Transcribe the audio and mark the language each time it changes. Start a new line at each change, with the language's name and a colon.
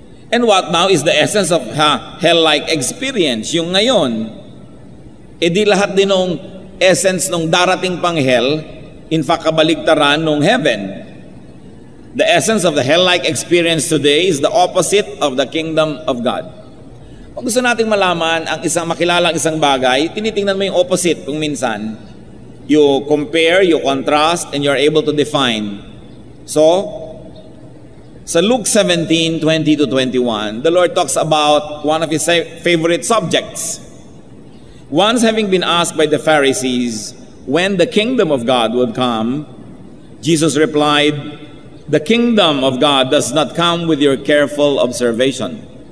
English: And what now is the essence of hell-like experience?
Filipino: Yung ngayon, di lahat din ng essence nung darating pang hell,
English: in fact,
Filipino: kabaligtaran nung heaven.
English: The essence of the hell-like experience today is the opposite of the kingdom of God.
Filipino: Kung gusto nating malaman ang makilala ang isang bagay, tinitingnan mo yung opposite kung minsan.
English: You compare, you contrast, and you're able to define. So, sa Luke 17:20-21, the Lord talks about one of his favorite subjects. Once having been asked by the Pharisees when the kingdom of God would come, Jesus replied, "The kingdom of God does not come with your careful observation.